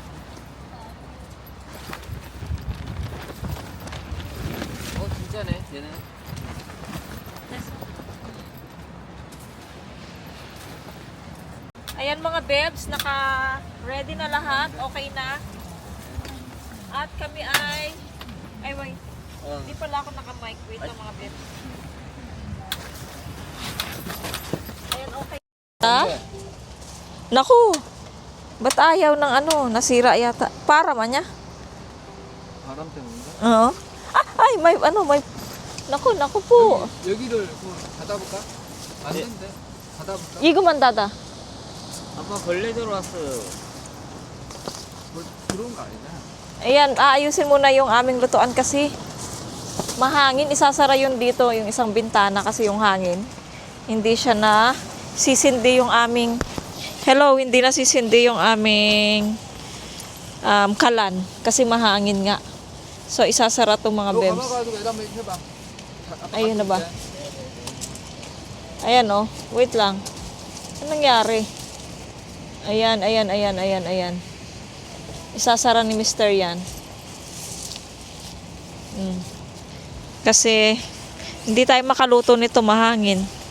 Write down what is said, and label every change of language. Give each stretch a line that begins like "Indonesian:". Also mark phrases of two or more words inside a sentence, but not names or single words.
Korean: 진짜네, 얘는.
Filipino: Ayan mga bebs, naka-ready na lahat. Okay na. At kami ay... Ay, wait. Hindi pala ako naka-mic. Wait lang mga bebs. Ayan, okay. Ha? Naku! Ba't ayaw ng ano? Nasira yata. Para man niya?
Korean: 바람 때문인가?
Filipino: Oo. Ah, ay, may ano, may... Naku po.
Korean: 여기를 닫아볼까? 안 된대. 닫아볼까? 이거만 닫아. 아빠 벌레 들어왔어요. 뭐 들어온 거 아니냐?
Filipino: Ayan, aayusin muna yung aming lutuan kasi mahangin. Isasara yun dito, yung isang bintana kasi yung hangin. Hindi siya na sisindi yung aming... Hello, hindi na sisindi yung aming kalan kasi mahangin nga. So, isasara itong mga
Korean: 너
Filipino: bebs.
Korean: 감아가지고 여기다 한번 해봐.
Filipino: Ayun na ba? Ayan oh, wait lang. Anong nangyari? Ayan. Isasara ni Mr. yan. Kasi hindi tayo makaluto nito, mahangin.